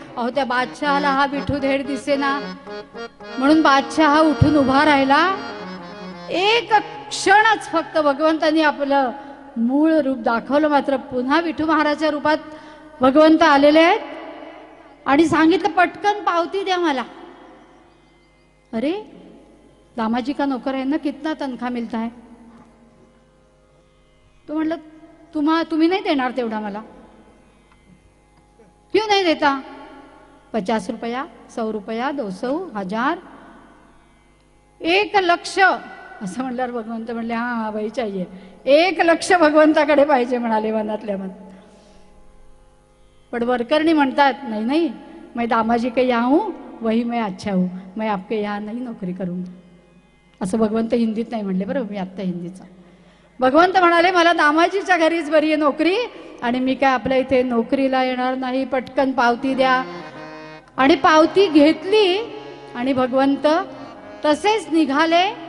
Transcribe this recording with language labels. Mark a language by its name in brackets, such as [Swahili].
[Marathi] अहो त्या बादशहाला हा विठू धेड दिसेना, म्हणून बादशाह हा उठून उभा राहिला. एक क्षणच फक्त भगवंतांनी आपलं मूळ रूप दाखवलं. मात्र पुन्हा विठू महाराजच्या रूपात भगवंत आलेले आहेत आणि सांगितलं पटकन पावती द्या मला. [Hindi] अरे दामाजी का नौकर है ना, कितना तनखा मिलता है? [Marathi] तो म्हटलं तुम्ही नाही देणार तेवढा मला? [Hindi] क्यों नहीं देता? 50 रुपया, 100 रुपया, 200, 1000, 1 लक्ष [Marathi] असं म्हणल्यावर भगवंत म्हणले हा बाई चाहिए. 1 लक्ष भगवंताकडे पाहिजे म्हणाले मनातल्या मनात. पण वरकरणी म्हणतात [Hindi] नहीं नहीं, मैं दामाजी के यहाँ हूँ, वही मैं अच्छा हूँ, मैं आपके यहाँ नहीं नौकरी करूंगा. [Marathi] असं भगवंत हिंदीत नाही म्हणले बरं, मी आत्ता हिंदीचा. भगवंत म्हणाले मला दामाजीच्या घरीच बरी आहे नोकरी, आणि मी काय आपल्या इथे नोकरीला येणार नाही. पटकन पावती द्या. आणि पावती घेतली आणि भगवंत तसेच निघाले.